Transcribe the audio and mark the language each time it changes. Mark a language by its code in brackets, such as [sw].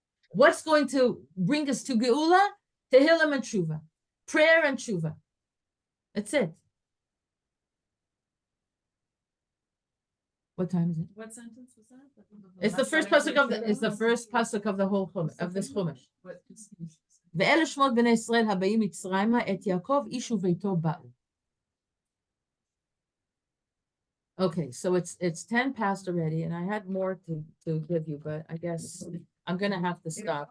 [en] What's going to bring us to Geula? Tehillim and tshuva, prayer and tshuva. That's it. What time is it? What sentence was that? It's the first pasuk of the whole chumash, of this chumash. [he] ואלה שמות בני ישראל הבאים מצרימה את יעקב איש וביתו באו. [en] Okay, so it's 10 past already, and I had more to give you, but I guess I'm gonna have to stop.